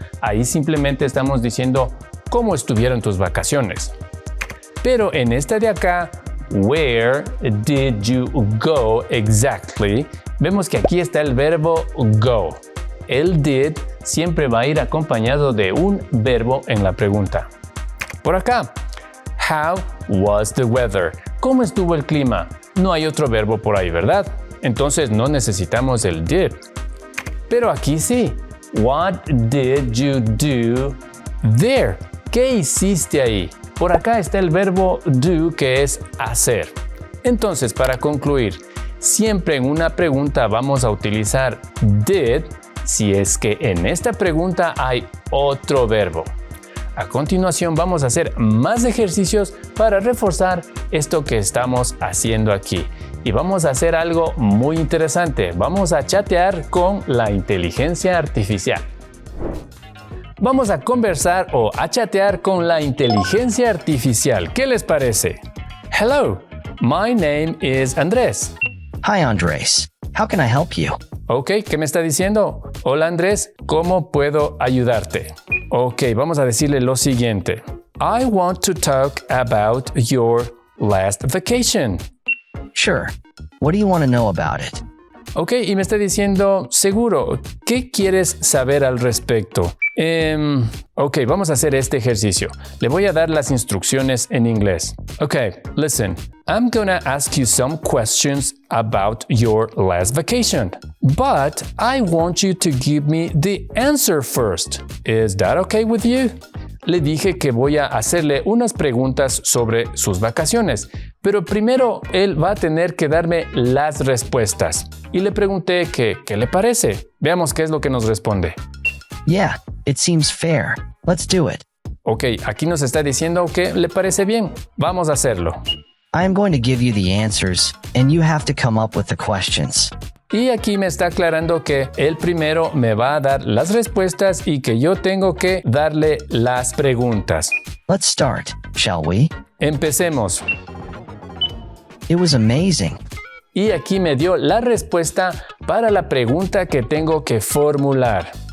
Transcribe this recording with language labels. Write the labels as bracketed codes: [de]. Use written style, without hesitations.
[es] Ahí simplemente estamos diciendo cómo estuvieron tus vacaciones. Pero en esta de acá, [en] where did you go exactly? [es] Vemos que aquí está el verbo go. El did siempre va a ir acompañado de un verbo en la pregunta. Por acá, [en] how was the weather? [es] ¿Cómo estuvo el clima? No hay otro verbo por ahí, ¿verdad? Entonces no necesitamos el did. Pero aquí sí. [en] What did you do there? [es] ¿Qué hiciste ahí? Por acá está el verbo do, que es hacer. Entonces, para concluir, siempre en una pregunta vamos a utilizar did si es que en esta pregunta hay otro verbo. A continuación vamos a hacer más ejercicios para reforzar esto que estamos haciendo aquí. Y vamos a hacer algo muy interesante. Vamos a chatear con la inteligencia artificial. Vamos a conversar o a chatear con la inteligencia artificial. ¿Qué les parece? [en] Hello, my name is Andrés. Hi, Andres. How can I help you? [es] Ok, ¿qué me está diciendo? Hola Andrés, ¿cómo puedo ayudarte? Ok, vamos a decirle lo siguiente. [en] I want to talk about your last vacation. Sure. What do you want to know about it? [es] Ok, y me está diciendo, seguro, ¿qué quieres saber al respecto? Ok, vamos a hacer este ejercicio. Le voy a dar las instrucciones en inglés. [en] Ok, listen. I'm gonna ask you some questions about your last vacation. But I want you to give me the answer first. Is that okay with you? [es] Le dije que voy a hacerle unas preguntas sobre sus vacaciones, pero primero él va a tener que darme las respuestas. Y le pregunté que, ¿qué le parece? Veamos qué es lo que nos responde. [en] Yeah, it seems fair. Let's do it. [es] Ok, aquí nos está diciendo que le parece bien. Vamos a hacerlo. [en] I am going to give you the answers, and you have to come up with the questions. [es] Y aquí me está aclarando que él primero me va a dar las respuestas y que yo tengo que darle las preguntas. [en] Let's start, shall we? [es] Empecemos. [en] It was amazing. [es] Y aquí me dio la respuesta para la pregunta que tengo que formular.